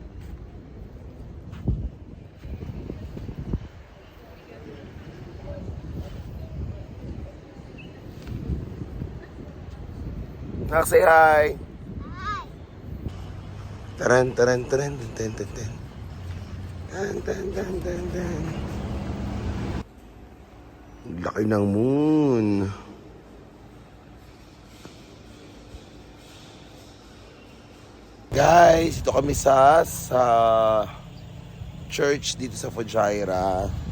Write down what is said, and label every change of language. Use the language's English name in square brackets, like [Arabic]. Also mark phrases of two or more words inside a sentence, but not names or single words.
[English] Nak, say hi. Taran, taran, taran, tan, tan, tan. Tan, tan, tan, tan, tan. [Filipino] Laki ng moon. Guys, ito kami sa church dito sa Fujairah.